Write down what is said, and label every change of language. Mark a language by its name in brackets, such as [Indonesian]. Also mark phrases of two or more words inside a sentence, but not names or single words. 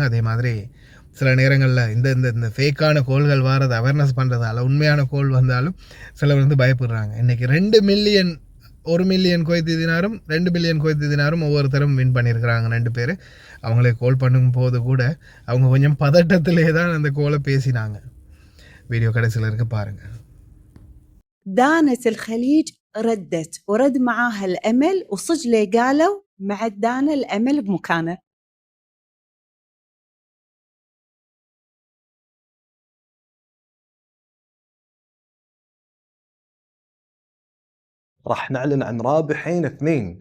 [Tamil] அதே மாதிரி சில நேரங்களில் இந்த ஃபேக்கான கோல்கள் வாரது அவேர்னஸ் பண்ணுறதால உண்மையான கோல் வந்தாலும் சிலர் பயப்படுறாங்க. இன்றைக்கி 2 மில்லியன் 1 மில்லியன் குவைத்தி தினாரும் 2 பில்லியன் குவைத்தி தினாரும் ஒவ்வொருத்தரும் வின் பண்ணியிருக்கிறாங்க 2 பேர். அவங்களே கால் பண்ணும் போது கூட அவங்க கொஞ்சம் பதட்டத்திலே தான் அந்த கோலை பேசினாங்க. வீடியோ கடைசியில் இருக்கு பாருங்க. [Arabic] دانة الخليج ردت ورد معاها الأمل وصجلي قالوا مع دانا الأمل بمكانه. راح نعلن عن رابحين 2.